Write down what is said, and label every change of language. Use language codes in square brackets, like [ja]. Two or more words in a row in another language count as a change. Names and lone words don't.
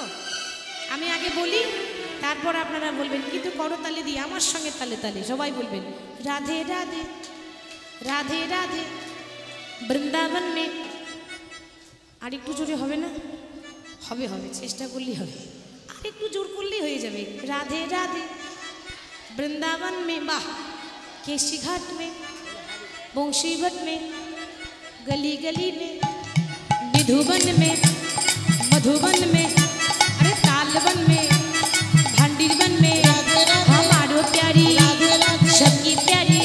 [bn] আমি আগে বলি, তারপর আপনারা বলবেন, কিন্তু করতালি দিয়ে আমার সঙ্গে তালে তালে সবাই বলবেন [hi] राधे राधे, राधे राधे वृन्दावन में। [bn] আর একটু জোরে হবে না? হবে হবে, চেষ্টা করলেই হবে, আর একটু জোর করলেই হয়ে যাবে। [hi] राधे राधे वृन्दावन में, वाह, केशी घाट में, बंशीवट में, गली गली में, विधुवन में, मधुबन में, अरे तालवन में, भांडीवन में, हमारो प्यारी सबकी प्यारी।